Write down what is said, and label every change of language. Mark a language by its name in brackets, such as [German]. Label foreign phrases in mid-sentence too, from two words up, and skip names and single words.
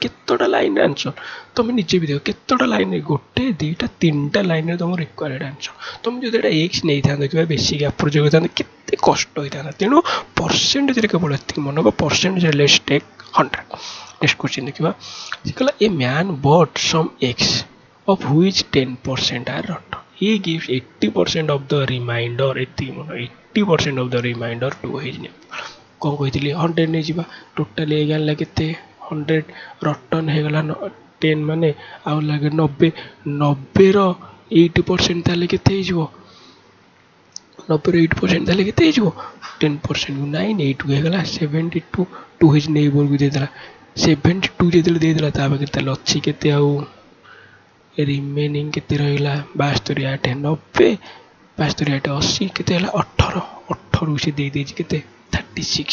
[Odia] କେତେଟା ଲାଇନ୍ରେ ଆନ୍ସର ତୁମେ ନିଜେ ବି ଦେଖ, କେତେଟା ଲାଇନ୍ରେ, 1 2 3ଟା ଲାଇନ୍ରେ ତୁମର [English] required answer. [Odia] ତୁମେ ଯଦି ଏଇଟା ଏକ୍ସ ନେଇଥାନ୍ତ କିମ୍ବା [English] basic approach [Odia] କରିଥାନ୍ତ କେତେ କଷ୍ଟ ହେଇଥାନ୍ତା। ତେଣୁ ପରସେଣ୍ଟେଜରେ କେବଳ ଏତିକି ମନେ ରଖ, ପରସେଣ୍ଟେଜରେ [English] let's take 100. next question [Odia] ଦେଖିବା। ସେ କହିଲା [English] a man bought some x of which 10% are rotten. He gives 80% of the remainder, 80% of the remainder to his neighbor. [Odia] କ'ଣ କହିଥିଲି 100 ନେଇଯିବା, ଟୋଟାଲି ହେଇଗଲା କେତେ 100, ରଟନ୍ ହେଇଗଲା 10 ମାନେ ଆଉ ଲାଗେ 90, 90ର 80% ତାହେଲେ କେତେ ହେଇଯିବ, 90ର 80% ତାହେଲେ କେତେ ହେଇଯିବ 10%କୁ 9, 8କୁ ହେଇଗଲା 72, [English] to his neighborକୁ [Odia] ଦେଇଦେଲା 72, ଯେତେବେଳେ ଦେଇଦେଲା ତା ପାଖରେ ତାହେଲେ ଅଛି କେତେ ଆଉ ରିମେନିଂ କେତେ ରହିଲା 72, 8, 90, 72, 8, 80 କେତେ ହେଲା 18, 18କୁ ସେ ଦେଇଦେଇଛି କେତେ 36।